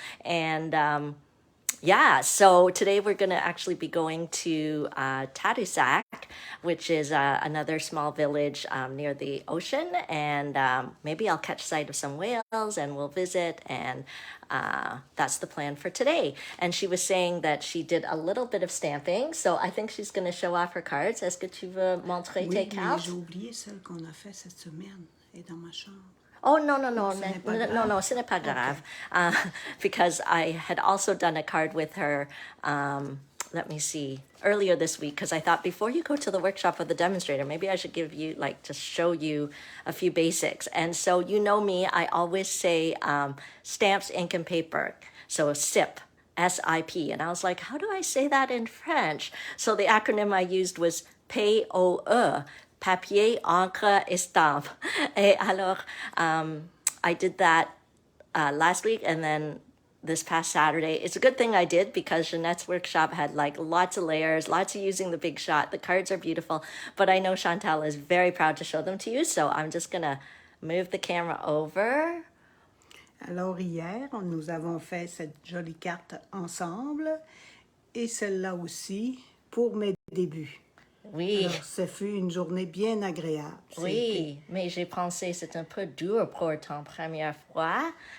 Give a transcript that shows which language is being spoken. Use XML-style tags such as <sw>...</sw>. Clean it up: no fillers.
<en>And yeah, so today we're going to actually be going to Tadoussac, which is another small village near the ocean. And maybe I'll catch sight of some whales and we'll visit. And that's the plan for today. And she was saying that she did a little bit of stamping. So I think she's going to show off her cards.</en> <fr>Est-ce que tu veux montrer tes cartes? Oui, j'ai oublié celle qu'on a fait cette semaine. Elle est dans ma chambre.</fr> <en>Oh, no, no,</en> <fr>Non, ce n'est pas</fr> <en>no,</en> <fr>grave. no, ce n'est pas</fr> <en>OK.</en> <fr>grave.</fr> <en>Because I had also done a card with her, let me see, earlier this week, because I thought before you go to the workshop of the demonstrator, maybe I should give you, like, just show you a few basics. And so, you know me, I always say stamps, ink, and paper. So SIP. SIP. And I was like, how do I say that in French? So the acronym I used was POE,</en> <fr>papier, encre, estampe. Et alors,</fr> <en>I did that last week and then this past Saturday. It's a good thing I did because Jeanette's workshop had like lots of layers, lots of using the big shot. The cards are beautiful, but I know Chantal is very proud to show them to you. So I'm just going to move the camera over.</en> <fr>Alors hier, nous avons fait cette jolie carte ensemble et celle-là aussi pour mes débuts. Oui. Alors, ce fut une journée bien agréable. Oui, mais j'ai pensé c'est un peu dur pour ta première fois,</fr>